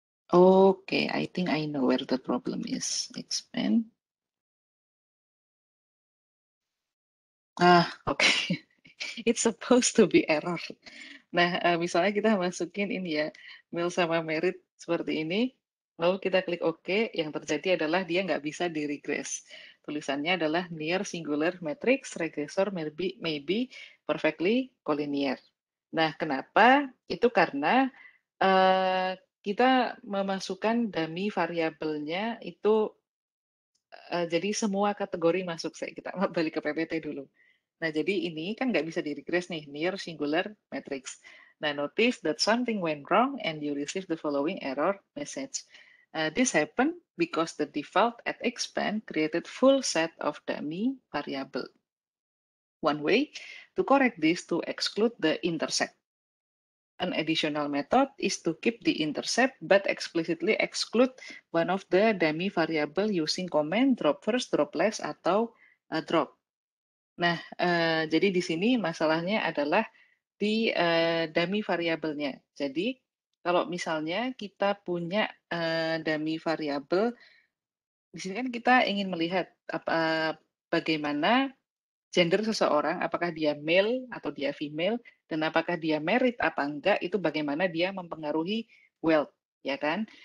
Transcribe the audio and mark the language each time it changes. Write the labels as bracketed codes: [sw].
[en] Oke, I think I know where the problem is. Expand. Oke. It's supposed to be error. [id] Nah, misalnya kita masukin ini ya, male sama merit seperti ini, lalu kita klik OK, yang terjadi adalah dia nggak bisa di-regress. Tulisannya adalah [en] near singular matrix, regressor may be perfectly collinear. [id] Nah, kenapa? Itu karena kita memasukkan dummy variabelnya itu, jadi semua kategori masuk. Kita balik ke PPT dulu. Nah, jadi ini kan nggak bisa di-regress nih, near singular matrix. [en] Nah, notice that something went wrong and you receive the following error message. This happened because the default at expand created full set of dummy variable. One way to correct this to exclude the intersect. An additional method is to keep the intercept but explicitly exclude one of the dummy variable using command drop first, drop last, atau drop. [id] Nah, jadi di sini masalahnya adalah di dummy variabelnya. Jadi, kalau misalnya kita punya dummy variabel, di sini kan kita ingin melihat bagaimana gender seseorang, apakah dia male atau dia female, dan apakah dia married apa enggak, itu bagaimana dia mempengaruhi wealth, ya kan?